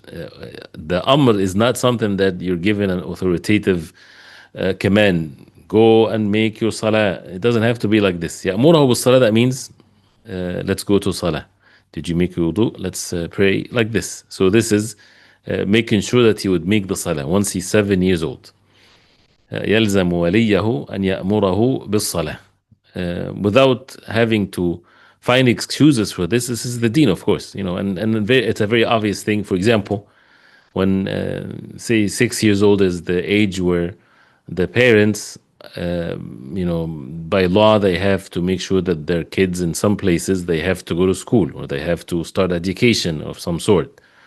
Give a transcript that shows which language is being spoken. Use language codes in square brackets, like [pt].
[en] The amr is not something that you're given an authoritative command. Go and make your salah. It doesn't have to be like this. [ar] يأمره بالصلاة, [en] that means let's go to salah. Did you make your wudu? Let's pray like this. So this is making sure that he would make the salah once he's 7 years old. [ar] يلزم وليه أن يأمره بالصلاة. [en] Without having to find excuses for this. This is the deen, of course, and it's a very obvious thing. For example, when say 6 years old is the age where the parents, by law, they have to make sure that their kids, in some places, they have to go to school or they have to start education of some sort.